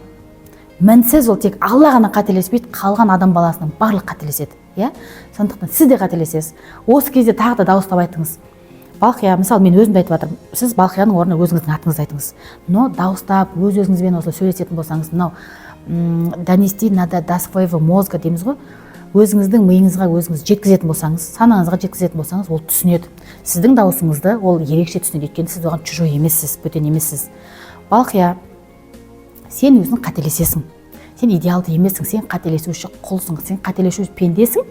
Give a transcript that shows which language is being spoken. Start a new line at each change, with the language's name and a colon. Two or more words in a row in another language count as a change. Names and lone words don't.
Kazakh: Мінсіз ол тек Алла ғана қателеспейді, қалған адам баласының барлық қателеседі. Иә? Сондықтан сіз де қателесесіз. Осы кезде тағы да дауыстап айтыңыз. Балқия, мысалы мен өзімді айтып жатырмын. Сіз Балқияның орнына өзіңіздің атыңызды айтыңыз. Но дауыстап өз-өзіңізбен осылай сөйлесетін болсаңыз, мынау
Russian: донести надо до своего мозга
Kazakh: дейміз ғой. Өзіңіздің миыңызға өзіңіз жеткізетін болсаңыз, санаңызға жеткізетін болсаңыз, ол түсінеді. Сіздің дауысыңызды ол ерекше түсінеді, өйткені сіз оған чужой емессіз, бөтен емессіз. Балқия, сен өзің қателесесің. Сен идеалды емессің, сен қателесуші құлсың, сен қателесуші пендесің.